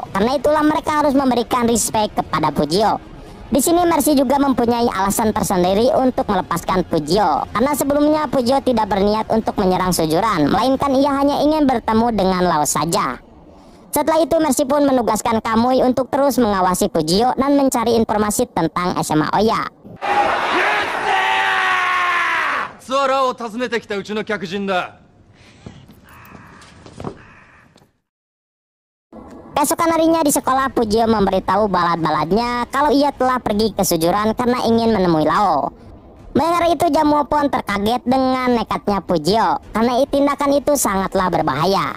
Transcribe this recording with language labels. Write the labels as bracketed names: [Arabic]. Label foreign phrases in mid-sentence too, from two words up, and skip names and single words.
[Indonesian] Karena itulah mereka harus memberikan respect kepada Pujiyo. Di sini Mercy juga mempunyai alasan tersendiri untuk melepaskan Pujiyo. Karena sebelumnya Pujiyo tidak berniat untuk menyerang Sujuran, melainkan ia hanya ingin bertemu dengan Lao saja. Setelah itu Mercy pun menugaskan Kamui untuk terus mengawasi Pujiyo dan mencari informasi tentang SMA Oya. [Japanese] ツアラを訪ねてきたうちの客人だ。 [Indonesian] Keesokan harinya di sekolah Pujiyo memberitahu balad-baladnya kalau ia telah pergi ke Sujuran karena ingin menemui Lao. Mendengar itu Jamuo pun terkaget dengan nekatnya Pujiyo karena tindakan itu sangatlah berbahaya.